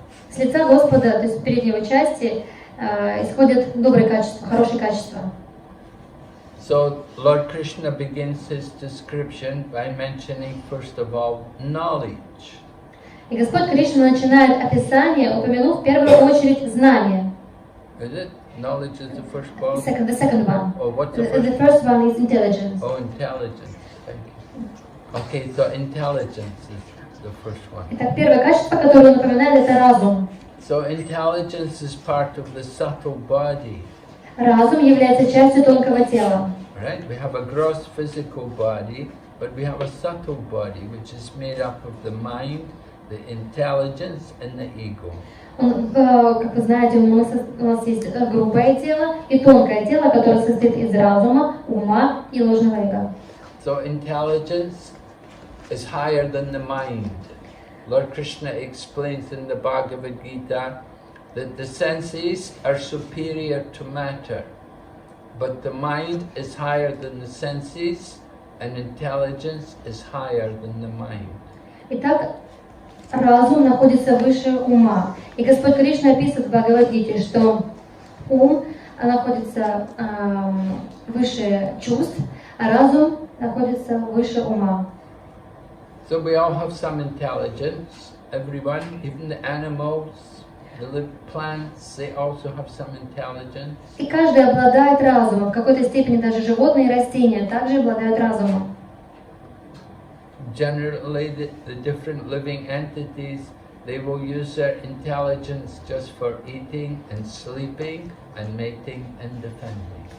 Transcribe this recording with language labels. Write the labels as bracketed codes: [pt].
[ru] С лица Господа, то есть с передней части, исходят добрые качества, хорошие качества. [en] So Lord Krishna begins his description by mentioning first of all knowledge. [ru] И Господь Кришна начинает описание, упомянув в первую очередь знание. [en] Is it? Knowledge is the first quality? The second one. Oh, what's The first one is intelligence. Oh, intelligence. Thank you. Okay, so intelligence is the first one. [ru] Итак, первое качество, которое он упоминает, это разум. [en] So intelligence is part of the subtle body. [ru] Разум является частью тонкого тела. [en] Right? We have a gross physical body, but we have a subtle body which is made up of the mind, the intelligence and the ego. [ru] Как вы знаете, у нас есть грубое тело и тонкое тело, которое состоит из разума, ума и ложного эго. [en] So intelligence is higher than the mind. Lord Krishna explains in the Bhagavad Gita that the senses are superior to matter, but the mind is higher than the senses and intelligence is higher than the mind. [ru] Итак, разум находится выше ума. И Господь Кришна описывает в Бхагавад-гите, что ум находится выше чувств, а разум находится выше ума. [en] So we all have some intelligence, everyone, even the animals, the plants, they also have some intelligence. [ru] И каждый обладает разумом. В какой-то степени даже животные и растения также обладают разумом. [en] Generally, the different living entities, they will use their intelligence just for eating and sleeping and mating and defending.